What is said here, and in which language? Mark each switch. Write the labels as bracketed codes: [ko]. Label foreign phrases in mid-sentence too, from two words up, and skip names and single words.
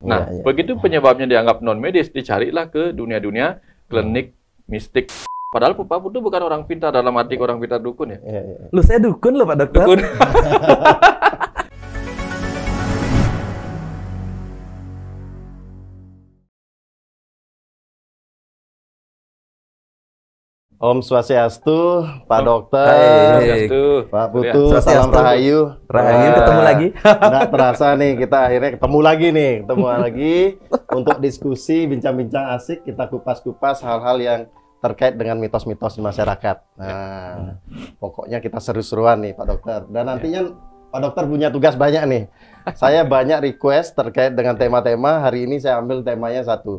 [id] Nah, begitu penyebabnya dianggap non medis, dicarilah ke dunia-dunia klinik mistik. Padahal Pak Putu bukan orang pintar dalam arti orang pintar dukun ya. Lu saya dukun loh Pak Dokter. Dukun. [ban] Om Swastiastu, [id] Pak Dokter, Swastiastu. Pak Putu, salam rahayu. Rahayu, ketemu lagi. Nggak terasa nih, kita akhirnya ketemu lagi untuk diskusi, bincang-bincang asik, kita kupas-kupas hal-hal yang terkait dengan mitos-mitos di masyarakat. Nah, pokoknya kita seru-seruan nih Pak Dokter. Dan nantinya Pak Dokter punya tugas banyak nih. Saya banyak request terkait dengan tema-tema, hari ini saya ambil temanya satu.